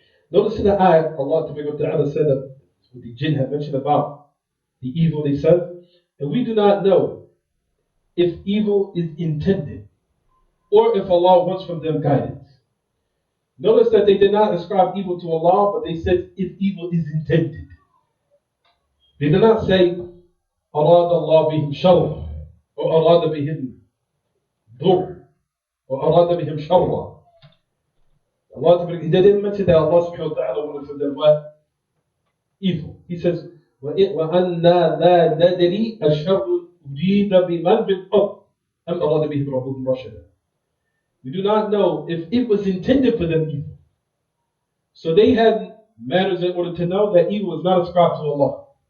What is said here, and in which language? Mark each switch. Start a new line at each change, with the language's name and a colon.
English: Notice in the ayah, Allah subhanahu wa ta'ala said that when the jinn had mentioned about the evil, they said, and we do not know if evil is intended or if Allah wants from them guidance. Notice that they did not ascribe evil to Allah, but they said if evil is intended. They did not say
Arabic: أَرَادَ اللَّهُ بِهِمْ شَرًّا or أَرَادَ بِهِمْ ضُرًّا or أَرَادَ بِهِمْ شَرًّا.
English: He didn't mention that Allah subhanahu wa ta'ala wanted from them what? Evil. He says
Arabic: وَأَنَّا لَا نَدْرِي أَشَرٌ يُرِيدَ بِمَنْ فِي الْأَرْضِ أَمْ أَرَادَ بِهِمْ رَبُّهُمْ رَشَدًا.
English: We do not know if it was intended for them evil. So they had matters in order to know that evil is not ascribed to Allah.